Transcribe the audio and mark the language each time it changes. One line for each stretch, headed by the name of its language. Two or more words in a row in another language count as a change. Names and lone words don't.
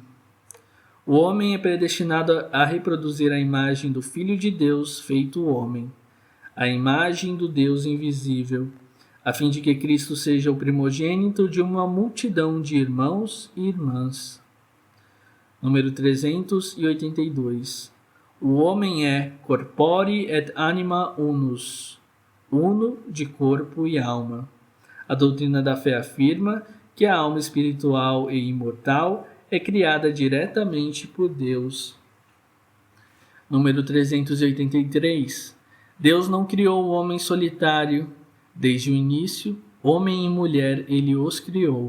Portuguese: O homem é predestinado a reproduzir a imagem do Filho de Deus feito homem, a imagem do Deus invisível, a fim de que Cristo seja o primogênito de uma multidão de irmãos e irmãs. Número 382. O homem é
Latin: corpore et anima unus,
Portuguese: uno de corpo e alma. A doutrina da fé afirma que a alma espiritual e imortal é criada diretamente por Deus. Número 383. Deus não criou o homem solitário. Desde o início, homem e mulher, ele os criou.